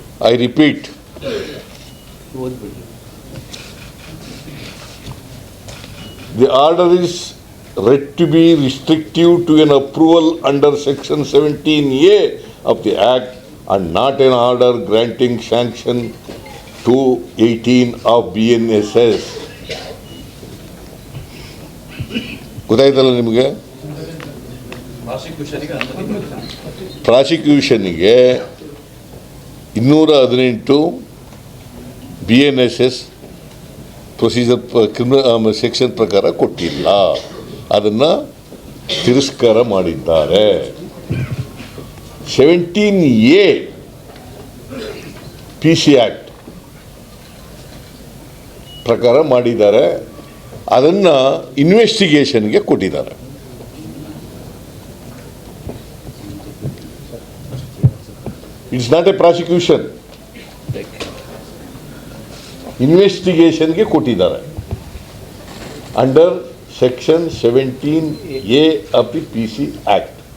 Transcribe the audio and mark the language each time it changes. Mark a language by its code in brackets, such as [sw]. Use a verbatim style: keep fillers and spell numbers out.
[en] I repeat, the order is read to be restrictive to an approval under section seventeen A of the act and not an order granting sanction to eighteen of B N S S. [kn] ಗೊತ್ತಾಯ್ತಲ್ಲ ನಿಮಗೆ, ಪ್ರಾಸಿಕ್ಯೂಷನ್ಗೆ ಇನ್ನೂರ ಹದಿನೆಂಟು B N S S procedure criminal section ಪ್ರಕಾರ ಕೊಟ್ಟಿಲ್ಲ, ಅದನ್ನು ತಿರಸ್ಕಾರ ಮಾಡಿದ್ದಾರೆ. Seventeen A P C act ಪ್ರಕಾರ ಮಾಡಿದ್ದಾರೆ, ಅದನ್ನು ಇನ್ವೆಸ್ಟಿಗೇಷನ್ಗೆ ಕೊಟ್ಟಿದ್ದಾರೆ. [en] it's not a prosecution, [kn] ಇನ್ವೆಸ್ಟಿಗೇಷನ್ಗೆ ಕೊಟ್ಟಿದ್ದಾರೆ under [en] Section seventeen A of the P C Act.